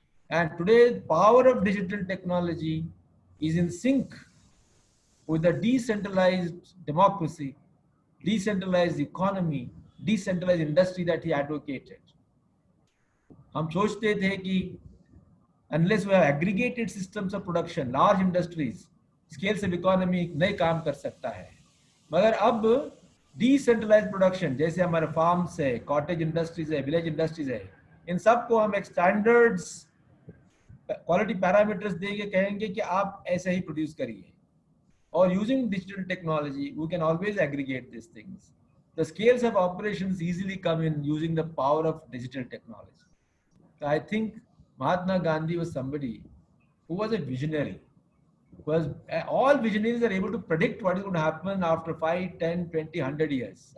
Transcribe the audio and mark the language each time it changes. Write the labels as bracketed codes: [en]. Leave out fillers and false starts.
[en] And today, the power of digital technology is in sync with the decentralized democracy, decentralized economy, decentralized industry that he advocated. [hi] हम सोचते थे कि [en] unless we have aggregated systems of production, large industries, scales of economy [hi] नहीं काम कर सकता है. मगर अब decentralized production, जैसे हमारे farms है, cottage industries है, village industries है, इन सब को हम एक standards quality parameters देके कहेंगे कि आप ऐसे ही produce करिए. [en] Or using digital technology, we can always aggregate these things. The scales of operations easily come in using the power of digital technology. So I think Mahatma Gandhi was somebody who was a visionary. Was all visionaries are able to predict what is going to happen after 5, 10, 20, 100 years.